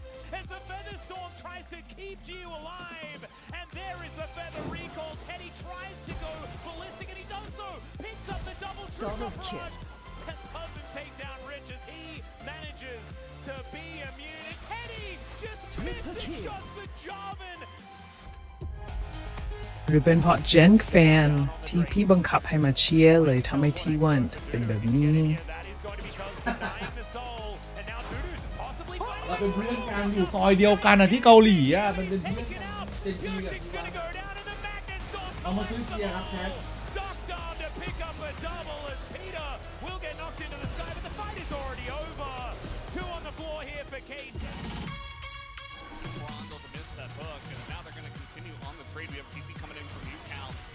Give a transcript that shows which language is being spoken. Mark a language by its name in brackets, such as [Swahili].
[English] As the Feather Storm tries to keep Jiu alive, and there is the Feather recall. Teddy tries to go ballistic, and he does so. Picks up the double barrage. Doesn't take down Rich as he manages to be immune. And Teddy just missed the shot for Jarvan. [Thai] หรือเป็นเพราะเจนแฟนที่พี่บังคับให้มาเชียร์เลยทำให้ทีวันเป็นแบบนี้ [English] That is going to be close to denying the soul, and now Dudu's possibly [Thai] เราเป็นเพื่อนกันอยู่ซอยเดียวกันที่เกาหลีอ่ะมันเป็นเพื่อน [English] taken [Thai] กัน [English] out. [Thai] เป็นดีกับ [English] Yoshi's gonna go down, and the Magnet Storm [Thai] เอามาซื้อเกียร์ครับแชท [English] Ducked on to pick up a double as Peter will get knocked into the sky, but the fight is already over. 2 on the floor here for Kate. Rondo to miss that hook, and now they're going to continue on the trade. We have TP coming in from UCal.